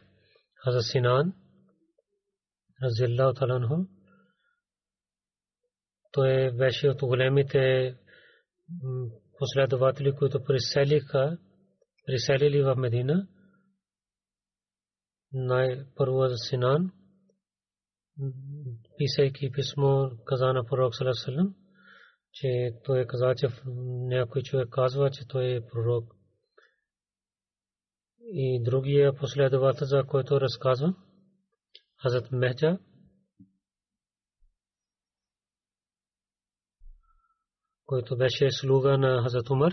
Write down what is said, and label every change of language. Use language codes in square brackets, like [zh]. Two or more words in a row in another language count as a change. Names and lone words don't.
[bg] Хазрат Синан [ar] رضي الله عنه [bg] той беше от големите последователи, които приселили в Медина. Най-първо за Синан, писайки писмо, каза на пророк [ar] صلى الله عليه وسلم, [bg] че той каза, че някой човек казва, че той е пророк. И другия последовател, за който разказва, Хазрат Мехджа, който беше слуга на Хазрат Умар.